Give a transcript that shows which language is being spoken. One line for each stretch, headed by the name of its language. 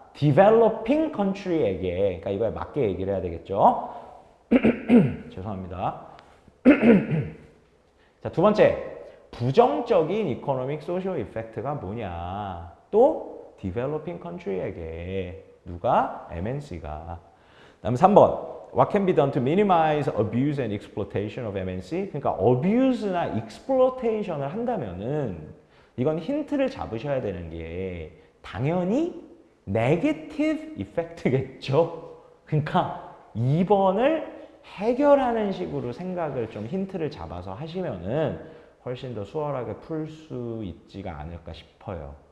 Korean: developing country에게, 그러니까 이거에 맞게 얘기를 해야 되겠죠. 죄송합니다. 자, 두 번째, 부정적인
English: economic social effect
Korean: 가 뭐냐? 또 developing country에게 누가? MNC가. 다음 3번.
English: What can be done to minimize abuse and exploitation of MNC?
Korean: 그러니까 abuse나 exploitation을 한다면은 이건 힌트를 잡으셔야 되는 게 당연히 negative effect겠죠. 그러니까 2번을 해결하는 식으로 생각을 좀 힌트를 잡아서 하시면은 훨씬 더 수월하게 풀 수 있지가 않을까 싶어요.